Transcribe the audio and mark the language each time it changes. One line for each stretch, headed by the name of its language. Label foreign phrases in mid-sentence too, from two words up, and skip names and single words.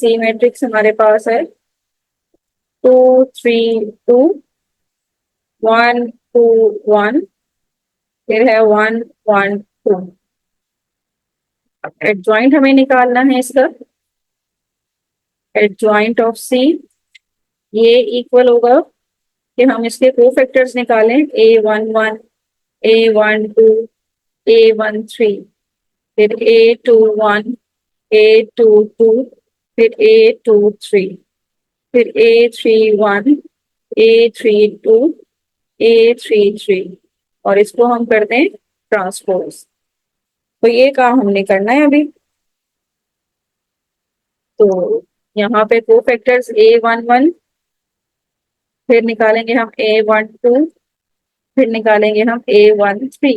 English: C matrix
Hindi: हमारे पास है 2 3 2 1 2 1, फिर है 1 1 2। एडजॉइंट हमें निकालना है इसका।
English: adjoint of C
Hindi: ये इक्वल होगा कि हम इसके कोफैक्टर्स निकालें, a11 a12 a13, फिर a21 a22, फिर a23, फिर a31 a32 a33, और इसको हम कर दें ट्रांसपोज। तो ये काम हमने करना है अभी। तो यहाँ पे कोफैक्टर्स a11, फिर निकालेंगे हम a12, फिर निकालेंगे हम a13।